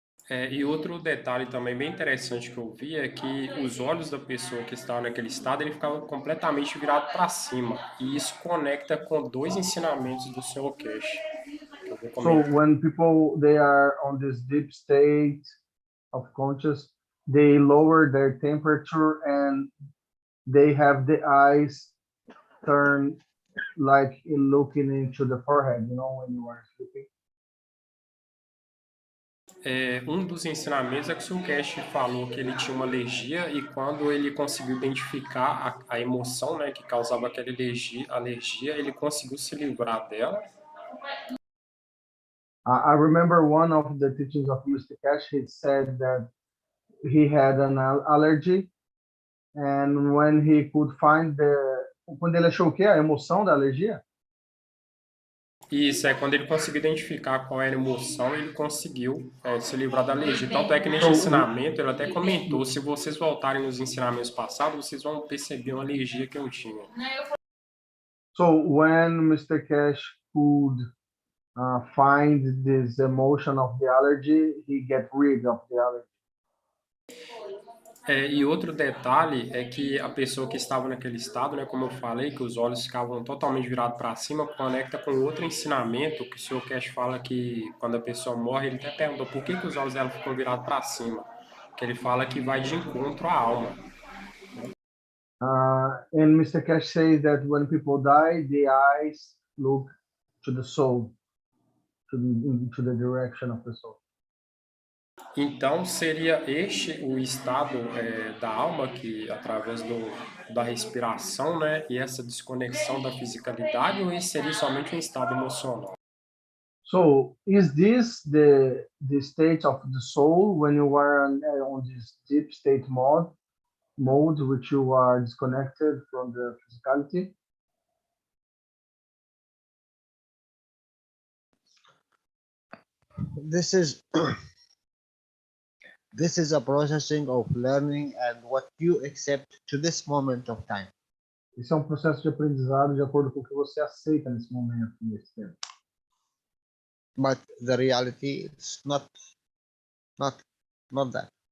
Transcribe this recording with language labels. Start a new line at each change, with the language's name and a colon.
Portuguese: E outro detalhe também bem interessante que eu vi é que os olhos da pessoa que estava naquele estado, ele ficava completamente virado para cima. E isso conecta com dois ensinamentos do Sr. Keshe, que eu vou
English: So
Portuguese: comentar.
English: when people, they are on this deep state of conscious, they lower their temperature and they have the eyes turn like looking into the forehead, you know, when you are sleeping.
Portuguese: Um dos ensinamentos é que o Sr. Keshe falou que ele tinha uma alergia e quando ele conseguiu identificar a emoção, né, que causava aquela alergia, ele conseguiu se livrar dela.
English: I remember one of the teachings of Mr. Keshe, he said that he had an allergy, and when he could find
Portuguese: quando ele achou o quê? A emoção da alergia? Isso é quando ele conseguiu identificar qual era a emoção, ele conseguiu se livrar da alergia. Tanto é que neste ensinamento, ele até comentou, se vocês voltarem nos ensinamentos passados, vocês vão perceber uma alergia que eu tinha.
English: So when Mr. Keshe could find this emotion of the allergy, he get rid of the allergy.
Portuguese: E outro detalhe é que a pessoa que estava naquele estado, né, como eu falei, que os olhos ficavam totalmente virados para cima, conecta com outro ensinamento que o Sr. Keshe fala que quando a pessoa morre, ele até perguntou por que os olhos dela ficam virados para cima, que ele fala que vai de encontro à alma.
English: And Mr. Keshe says that when people die, the eyes look to the soul, to the direction of the soul.
Portuguese: Então, seria este o estado da alma que, através da respiração, né, e essa desconexão da fisicalidade, ou esse seria somente um estado emocional?
English: So, is this the state of the soul when you are on this deep state mode, which you are disconnected from the physicality? This is this is a processing of learning and what you accept to this moment of time.
Portuguese: Esse é um processo de aprendizado de acordo com o que você aceita nesse momento, nesse tempo.
English: But the reality is not that.